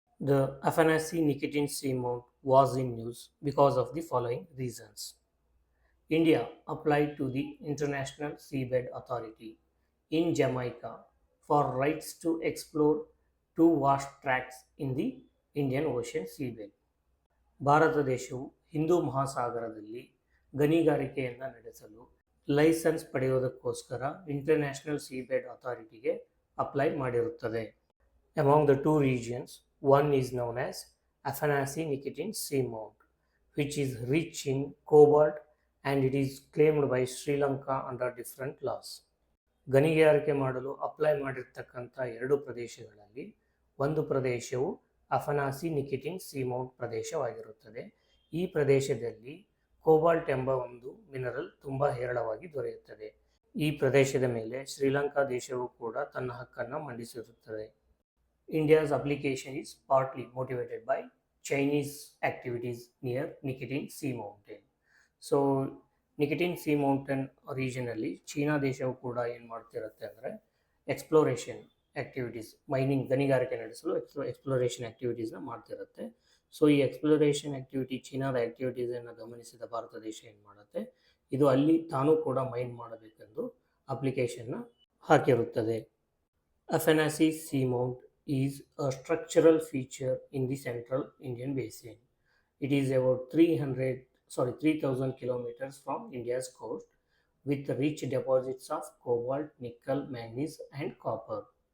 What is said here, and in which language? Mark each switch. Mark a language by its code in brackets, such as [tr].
[en] The Afanasy Nikitin Seamount was in news because of the following reasons. India applied to the International Seabed Authority in Jamaica for rights to explore two vast tracts in the Indian Ocean seabed. [kn] Bharat ದೇಶವು ಹಿಂದೂ ಮಹಾಸಾಗರದಲ್ಲಿ ಗಣಿಗಾರಿಕೆಯನ್ನು ನಡೆಸಲು licence ಪಡೆಯುವುದಕ್ಕೋಸ್ಕರ international ಸೀಬೆಡ್ ಅಥಾರಿಟಿಗೆ apply ಮಾಡಿರುತ್ತದೆ. [en] Among the two regions, one is known as Afanasy Nikitin Seamount, which is rich in cobalt and it is claimed by Sri Lanka under different laws. [kn] ಗಣಿಗಾರಿಕೆ ಮಾಡಲು apply ಮಾಡಿರ್ತಕ್ಕಂಥ ಎರಡು ಪ್ರದೇಶಗಳಲ್ಲಿ ಒಂದು ಪ್ರದೇಶವು ಅಫನಾಸಿ Nikitin ಸೀಮೌಂಟ್ ಪ್ರದೇಶವಾಗಿರುತ್ತದೆ. ಈ ಪ್ರದೇಶದಲ್ಲಿ cobalt ಎಂಬ ಒಂದು ಮಿನರಲ್ ತುಂಬ ಹೇರಳವಾಗಿ ದೊರೆಯುತ್ತದೆ. ಈ ಪ್ರದೇಶದ ಮೇಲೆ ಶ್ರೀಲಂಕಾ ದೇಶವು ಕೂಡ ತನ್ನ ಹಕ್ಕನ್ನು ಮಂಡಿಸಿರುತ್ತದೆ. [en] India's application is partly motivated by Chinese activities near Nikitin Sea Mountain. [kn] So Nikitin C mountain ರೀಜನಲ್ಲಿ China ದೇಶವು ಕೂಡ ಏನು ಮಾಡ್ತಿರುತ್ತೆ ಅಂದರೆ ಎಕ್ಸ್ಪ್ಲೋರೇಷನ್ ಆ್ಯಕ್ಟಿವಿಟೀಸ್, ಮೈನಿಂಗ್ ಗಣಿಗಾರಿಕೆ ನಡೆಸಲು ಎಕ್ಸ್ಪ್ಲೋರೇಷನ್ ಆ್ಯಕ್ಟಿವಿಟೀಸ್ನ ಮಾಡ್ತಿರುತ್ತೆ. ಸೊ ಈ ಎಕ್ಸ್ಪ್ಲೋರೇಷನ್ ಆ್ಯಕ್ಟಿವಿಟಿ ಚೀನಾದ ಆ್ಯಕ್ಟಿವಿಟೀಸನ್ನು ಗಮನಿಸಿದ ಭಾರತ ದೇಶ ಏನು ಮಾಡುತ್ತೆ, ಇದು ಅಲ್ಲಿ ತಾನೂ ಕೂಡ ಮೈನ್ ಮಾಡಬೇಕೆಂದು ಅಪ್ಲಿಕೇಶನ್ನ ಹಾಕಿರುತ್ತದೆ. [en] Afanasy Seamount is a structural feature in the central Indian basin. It is about 3,000 kilometers from India's coast with rich deposits of cobalt, nickel, manganese and copper.